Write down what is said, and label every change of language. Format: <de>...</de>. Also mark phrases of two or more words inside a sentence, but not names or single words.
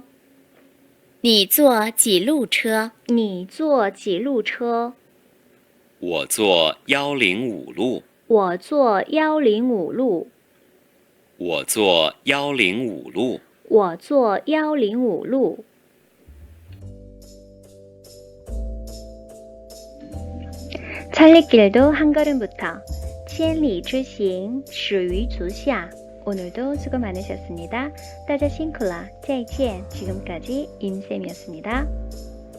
<zh>你坐几路车？你坐几路车？我坐105路。我坐105路。我坐105路。我坐105路。</zh> <ko>찰리길도 한 걸음부터</ko> <zh>千里之行始于足下.</zh> <ko>오늘도 수고 많으셨습니다.</ko> <zh>大家辛苦了. 再见.</zh> <ko>지금까지 임쌤이었습니다.</ko>